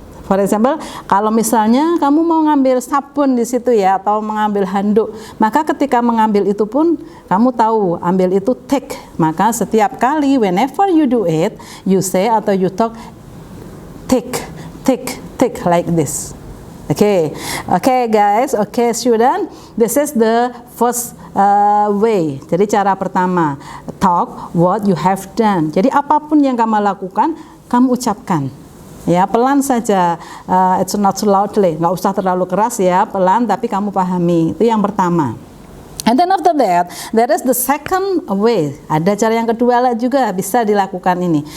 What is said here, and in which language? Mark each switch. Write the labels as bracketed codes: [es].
[en] For example, [id] kalau misalnya kamu mau ngambil sabun di situ ya, atau mengambil handuk, maka ketika mengambil itu pun kamu tahu ambil itu take. Maka setiap kali [en] whenever you do it, you say atau you talk take like this. Okay guys, okay student, this is the first way. [id] Jadi cara pertama, [en] talk what you have done. [id] Jadi apapun yang kamu lakukan, kamu ucapkan. Ya, pelan saja, [en] it's not so loudly, [id] nggak usah terlalu keras ya, pelan tapi kamu pahami. Itu yang pertama. [en] And then after that, there is the second way. [id] Ada cara yang kedua juga bisa dilakukan ini.